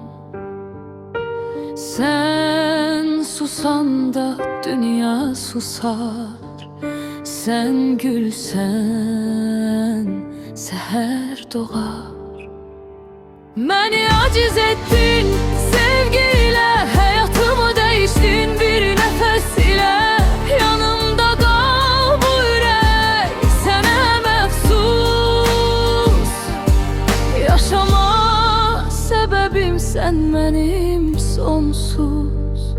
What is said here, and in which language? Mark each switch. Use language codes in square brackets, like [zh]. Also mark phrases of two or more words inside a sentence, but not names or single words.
[az] Sən susanda dünya susar. Sən gülsən səhər doğar. Məni aciz etdin sevgiyle, [tr] hayatımı değiştin bir nefes ile. Yanımda kal bu yürek sana məxsus. Yaşama sebebim sen benim sonsuz.